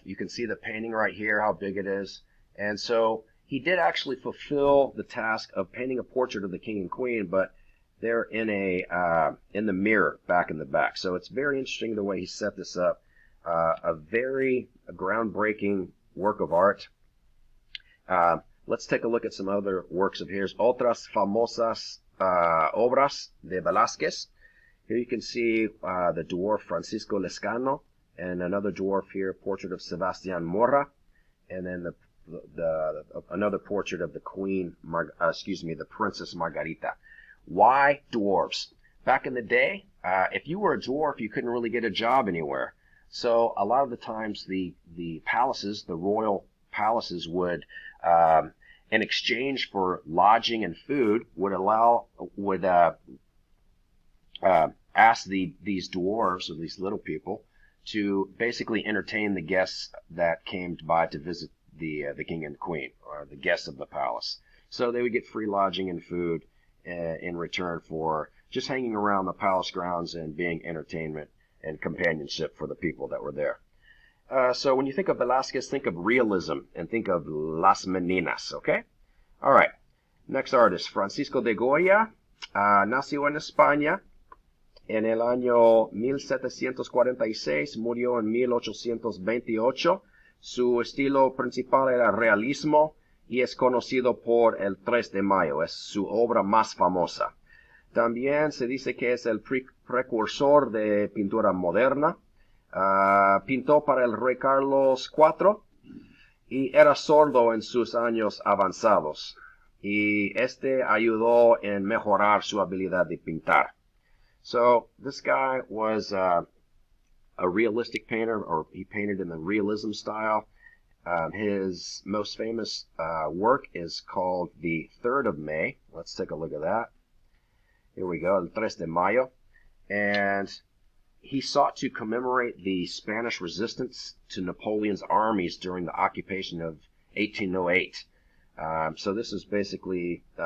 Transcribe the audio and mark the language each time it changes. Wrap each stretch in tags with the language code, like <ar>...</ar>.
<en>You can see the painting right here, how big it is. And so he did actually fulfill the task of painting a portrait of the King and Queen, but they're in the mirror back in the back. So it's very interesting the way he set this up. A very groundbreaking work of art. Let's take a look at some other works of his.</en> <es>Otras famosas obras de Velázquez.</es> <en>Here you can see the dwarf Francisco Lescano, and another dwarf here, portrait of Sebastián Morra, and then another portrait of the Queen, the Princess Margarita. Why dwarves? Back in the day, if you were a dwarf, you couldn't really get a job anywhere. So a lot of the times the palaces, the royal palaces would, in exchange for lodging and food, would ask these dwarves, or these little people, to basically entertain the guests that came by to visit the king and queen, or the guests of the palace. So they would get free lodging and food in return for just hanging around the palace grounds and being entertainment and companionship for the people that were there. So when you think of Velázquez, think of realism and think of Las Meninas, okay? All right. Next artist,</en> <es>Francisco de Goya, nació en España en el año 1746, murió en 1828. Su estilo principal era realismo y es conocido por el 3 de mayo, es su obra más famosa. También se dice que es el precursor de pintura moderna. Pintó para el rey Carlos IV y era sordo en sus años avanzados. Y este ayudó en mejorar su habilidad de pintar.</es> <en>So this guy was a realistic painter, or he painted in the realism style. His most famous work is called The 3rd of May. Let's take a look at that. Here we go, El 3 de Mayo. And he sought to commemorate the Spanish resistance to Napoleon's armies during the occupation of 1808. So this is basically</en>